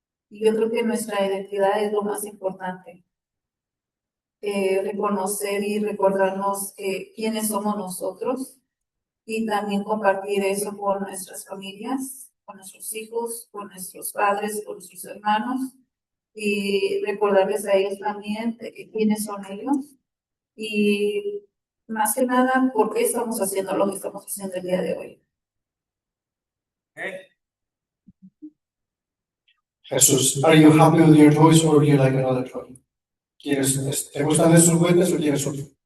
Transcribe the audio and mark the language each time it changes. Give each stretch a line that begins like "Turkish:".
Spanish: Y yo creo que nuestra identidad es lo más importante. Reconocer y recordarnos quiénes somos nosotros, y también compartir eso con nuestras familias, con nuestros hijos, con nuestros padres, con nuestros hermanos, y recordarles a ellos también quiénes son ellos, y más que nada por qué estamos haciendo lo que estamos haciendo el día de hoy.
English: Jesús, are you happy with your toys or do you like another toy?
Spanish: ¿Te gustan esos juguetes o quieres otro?